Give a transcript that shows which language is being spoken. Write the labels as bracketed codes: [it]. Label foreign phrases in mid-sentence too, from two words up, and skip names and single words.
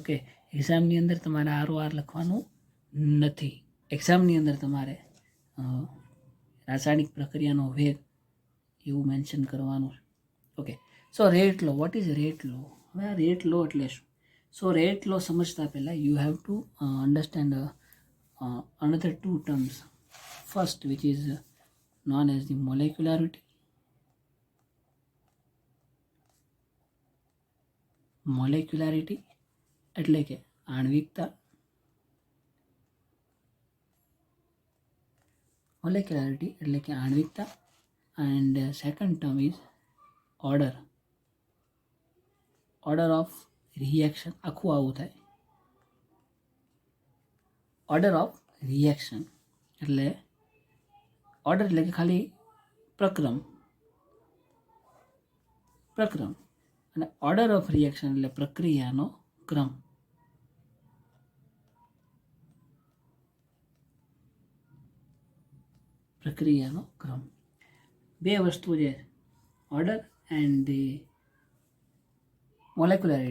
[gu] કે એક્ઝામની અંદર તમારે ROR લખવાનું નથી, એક્ઝામની અંદર તમારે રાસાયણિક પ્રક્રિયાનો વેગ એવું મેન્શન કરવાનું છે. [en] Okay, so rate law. What is rate law? [gu] હવે આ [en] rate law [gu] એટલે શું? [en] so rate law [gu] સમજતા પહેલાં [en] you have to understand another 2 terms. first, which is known as the molecularity. [gu] Molecularity એટલે કે આણ્વિકતા. Molecularity એટલે કે આણ્વિકતા. [en] And second term is order. Order of reaction. [gu] આખું આવું થાય. [en] Order of reaction [gu] એટલે order એટલે કે ખાલી પ્રક્રમ અને [en] order of reaction [gu] એટલે પ્રક્રિયાનો ક્રમ. પ્રક્રિયાનો ક્રમ. બે વસ્તુ છે, [en] order and the molecularity.